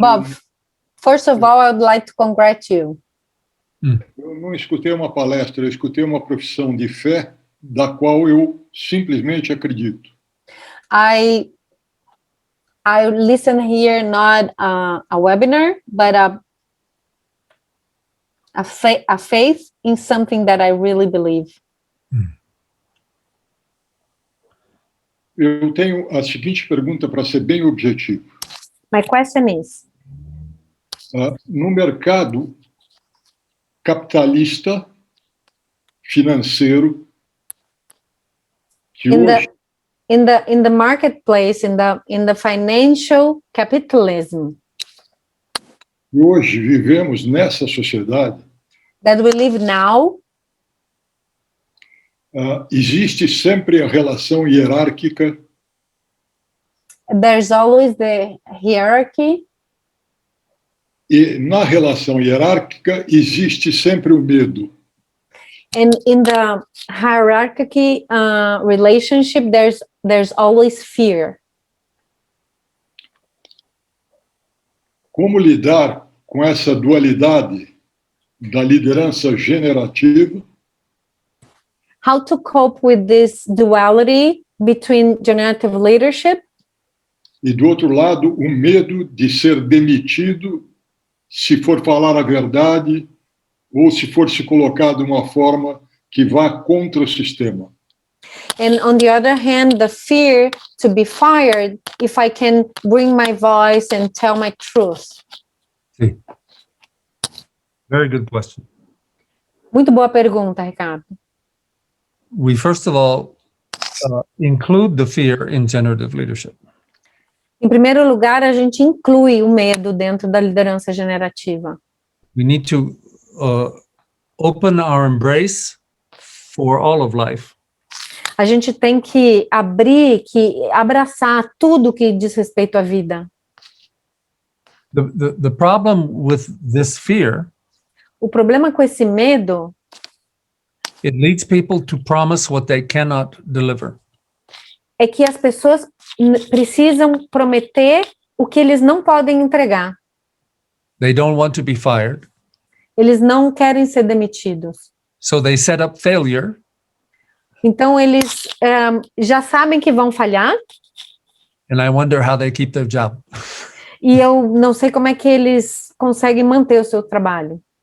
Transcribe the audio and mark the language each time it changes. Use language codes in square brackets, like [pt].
[en] Bob, first of all, I would like to congratulate you. [pt] eu não escutei uma palestra, eu escutei uma profissão de fé da qual eu simplesmente acredito. [en] I listen here not a webinar, but a faith in something that I really believe. [pt] Eu tenho a seguinte pergunta para ser bem objetivo. [en] My question is, [pt] No mercado capitalista, financeiro, que hoje [en] in the marketplace, in the financial capitalism [pt] vivemos nessa sociedade, [en] that we live now, [pt] existe sempre a relação hierárquica [en] there's always the hierarchy, [pt] e na relação hierárquica existe sempre o medo. [en] and in the hierarchy relationship, there's always fear. [pt] Como lidar com essa dualidade da liderança generativa [en] How to cope with this duality between generative leadership [pt] e, do outro lado, o medo de ser demitido se for falar a verdade ou se for se colocar de uma forma que vá contra o sistema. [en] And on the other hand, the fear to be fired if I can bring my voice and tell my truth. See. Very good question. [pt] Muito boa pergunta, Ricardo. [en] We first of all include the fear in generative leadership. [pt] Em primeiro lugar, a gente inclui o medo dentro da liderança generativa. [en] We need to open our embrace for all of life. [pt] A gente tem que abraçar tudo que diz respeito à vida. [en] The problem with this fear, [pt] O problema com esse medo [en] it leads people to promise what they cannot deliver. [pt] é que as pessoas precisam prometer o que eles não podem entregar. [en] They don't want to be fired, [pt] Eles não querem ser demitidos. [en] so they set up failure [pt] Então, eles já sabem que vão falhar, [en] and I wonder how they keep their job. [pt] e eu não sei como é que eles conseguem manter o seu trabalho.